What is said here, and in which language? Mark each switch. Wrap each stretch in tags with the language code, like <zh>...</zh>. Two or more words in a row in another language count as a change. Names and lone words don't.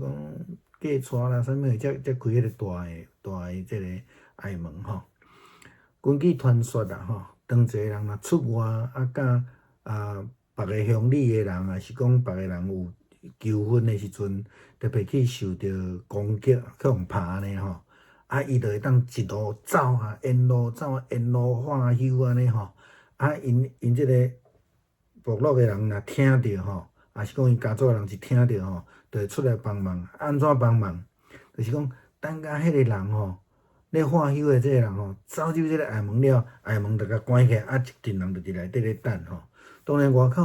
<nan>讲嫁娶啦，啥物才开迄个大的即个隘门根据传说啦当一个人若出外甲别个乡里的人，也是讲别个人有求婚的时阵，特别去受到攻击，去互拍安尼伊就会当一路走沿路走，沿路化休安尼因即个部落的人若听到也是讲因家族的人是听到就会出来帮忙。安怎帮忙？就是讲等甲迄个人咧化休的即个人走入即个隘门了，隘门就甲关起来，一群人就伫内底咧等当然外口</nan>